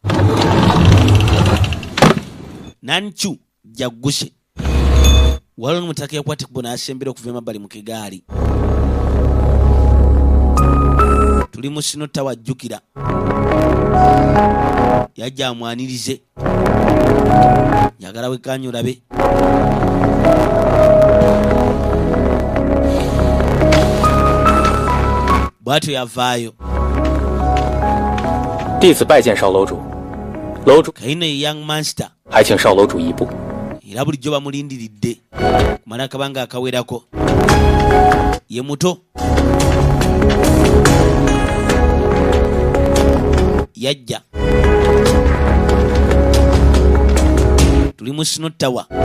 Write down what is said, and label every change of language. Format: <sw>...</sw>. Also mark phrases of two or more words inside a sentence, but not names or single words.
<lg>Nanicho jagguse waliwo n'omutaka yakwata ekkubo n'asembera okuva emabbali mu kigaali tuli mu Sino Tower ajjukira yajja amwanirize njagala wekkaanya olabe bwatyo yavaayo</lg> <zh>弟子拜见少楼主，楼主</zh> <lg>kayino ye</lg> <en>young master</en> <zh>还请少楼主一步。</zh> <lg>era bulijjo bamulindiridde kumala akabanga akawerako ye muto yajja tuli mu Sino Tower.</lg>